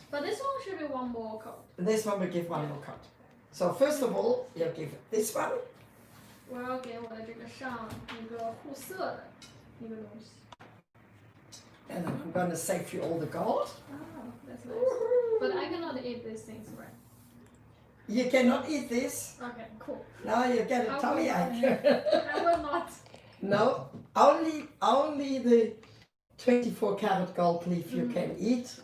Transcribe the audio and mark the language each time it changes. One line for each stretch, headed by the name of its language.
English: But this one should be one more coat. This one we give one more cut. So first of all, you give this one.
Chinese: 我要给我的这个上一个护色的一个东西。
English: And then I'm going to save you all the gold. Oh, that's nice. But I cannot eat these things, right? You cannot eat this. Okay, cool. Now you get a tummy ache. I will not. No, only the 24 karat gold leaf you can eat.